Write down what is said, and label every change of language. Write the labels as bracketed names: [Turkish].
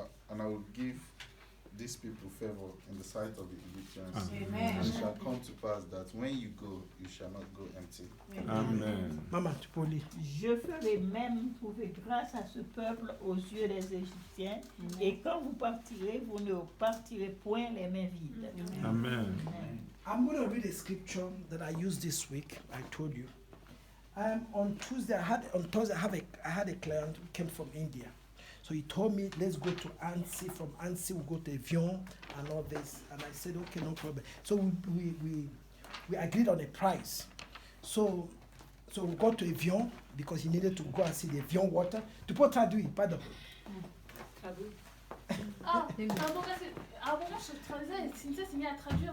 [English] And I will give these people favor in the sight of the Egyptians. Amen. And it shall come to pass that when you go, you shall not go empty. Amen. [French] Maman, tu peux lire. Je ferai même trouver grâce à ce peuple aux yeux des Égyptiens, et quand vous partirez, vous ne partirez point les mains vides. [English] Amen. I'm going to read a scripture that I used this week. I told you. On Thursday, I had a client who came from India. So he told me, let's go to Annecy. From Annecy, we'll go to Evian and all this. And I said, okay, no problem. So we agreed on a price. So we got to Evian because he needed to go and see the Evian water. [French] Tu peux traduire, pardon. À un moment, je traduisais et Cynthia s'est mise à traduire.